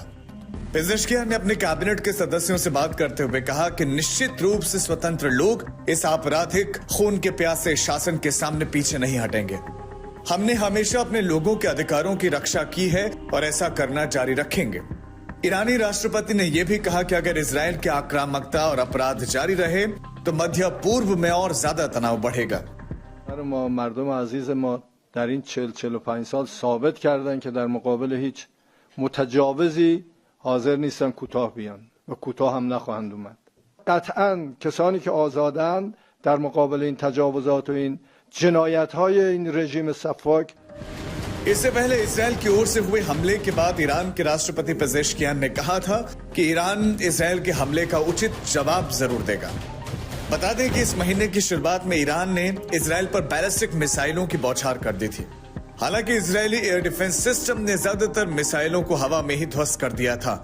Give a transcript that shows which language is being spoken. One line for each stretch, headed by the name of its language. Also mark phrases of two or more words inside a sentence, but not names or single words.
Hindi: पेजेश्कियान ने अपने कैबिनेट के सदस्यों से बात करते हुए कहा कि निश्चित रूप से स्वतंत्र लोग इस आपराधिक खून के प्यासे शासन के सामने पीछे नहीं हटेंगे। हमने हमेशा अपने लोगों के अधिकारों की रक्षा की है और ऐसा करना जारी रखेंगे। ईरानी राष्ट्रपति ने यह भी कहा कि अगर इजराइल की आक्रामकता और अपराध जारी रहे तो मध्य पूर्व में और ज्यादा तनाव बढ़ेगा।
Persian: مردم عزیز ما در این 40-45 سال ثابت کردن که در مقابل هیچ متجاوزی حاضر نیستن کوتاه بیان و کوتاه هم نخواهند اومد. قطعاً کسانی که آزادن در مقابل این تجاوزات و این جنایت‌های این رژیم سفاک.
Hindi: इससे पहले इजराइल की ओर से हुए हमले के बाद ईरान के राष्ट्रपति पेजेश्कियान ने कहा था कि ईरान इजराइल के हमले का उचित जवाब जरूर देगा। बता दें कि इस महीने की शुरुआत में ईरान ने इजराइल पर बैलिस्टिक मिसाइलों की बौछार कर दी थी। हालांकि इजरायली
English: air defense system
Hindi: ने ज्यादातर मिसाइलों को हवा में ही ध्वस्त कर दिया था।